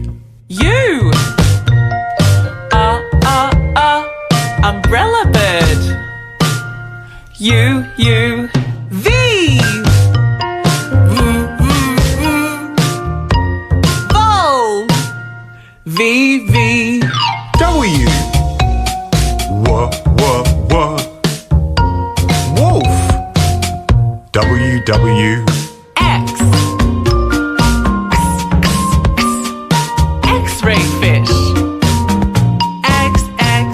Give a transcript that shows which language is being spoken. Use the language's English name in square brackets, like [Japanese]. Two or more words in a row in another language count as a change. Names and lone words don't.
[English] U. Umbrella bird. U, U. V. Vole. V, V. W. W, W, W. Wolf. W, W. X. X-ray fish. X, X.